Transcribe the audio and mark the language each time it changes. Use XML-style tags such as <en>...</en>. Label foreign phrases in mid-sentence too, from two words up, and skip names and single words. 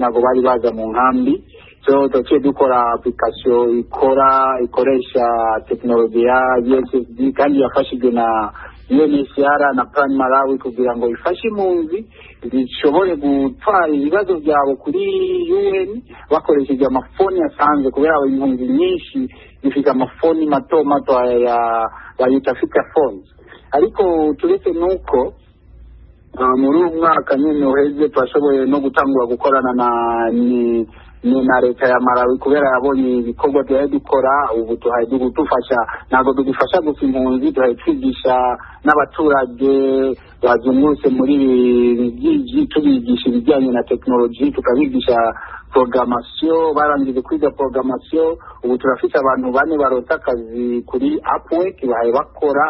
<rn>ntabwo bari baza mu nkambi, so tugiye dukora application ikoresha teknoloji ya USSD kandi yafashijwe na UNHCR na Plan Malawi kugira ngo ifashe impunzi zishobore gutwara ibibazo byabo kuri UN bakoresheje amafoni asanzwe, kubera impunzi nyinshi zifite amafoni mato bayita</rn> <en>feature phones.</en> <rn>Ariko turetse nuko muri uyu mwaka nyine uheze twashoboye no gutangura gukorana na leta ya Malawi, kubera yabonye ibikorwa byaje dukora. Ubu dufasha ntabwo dugufasha gusa impunzi, twigisha n'abaturage bazungurutse muri byinshi, tubigisha ibijyanye na teknoloji, tukabigisha programmation. Barangije kwiga programmation, ubu turafite abantu 4 barota akazi kuri Upwork bahaye bakora.</rn>